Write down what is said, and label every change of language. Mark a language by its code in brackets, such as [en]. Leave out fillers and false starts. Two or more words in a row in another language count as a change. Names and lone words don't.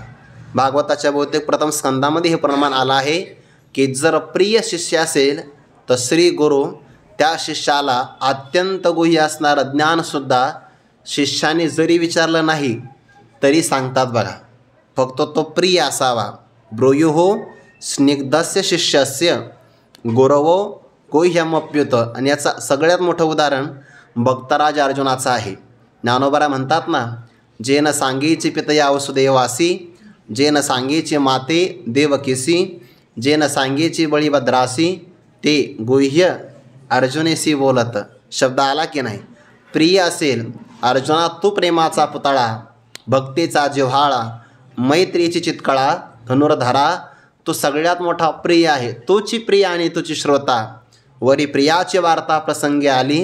[mr] भागवताच्या बहुतेक प्रथम स्कंदामध्ये हे प्रमाण आलं आहे की जर प्रिय शिष्य असेल तर श्री गुरु त्या शिष्याला अत्यंत गुह्य असणारं ज्ञानसुद्धा शिष्याने जरी विचारलं नाही तरी सांगतात बघा. फक्त तो प्रिय असावा. [sa] ब्रूयुः स्निग्धस्य शिष्यस्य गुरवो गुह्यमप्युत. [mr] आणि याचं सगळ्यात मोठं उदाहरण भक्तराज अर्जुनाचं आहे. ज्ञानोबा म्हणतात ना, जेन सांगीची पितया वसुदेवासी, जेन सांगीची माते देवकीसी, जेन सांगीची बळीभद्रासी, ते गुह्य अर्जुनेसी बोलत. शब्द आला की नाही. प्रिय असेल अर्जुना तू प्रेमाचा पुतळा, भक्तीचा जिव्हाळा, मैत्रीची चितकळा, धनुर्धरा, तू सगळ्यात मोठा प्रिय आहे. तूची प्रिय आणि तुझी श्रोता. वरी प्रियाची वार्ता प्रसंगी आली.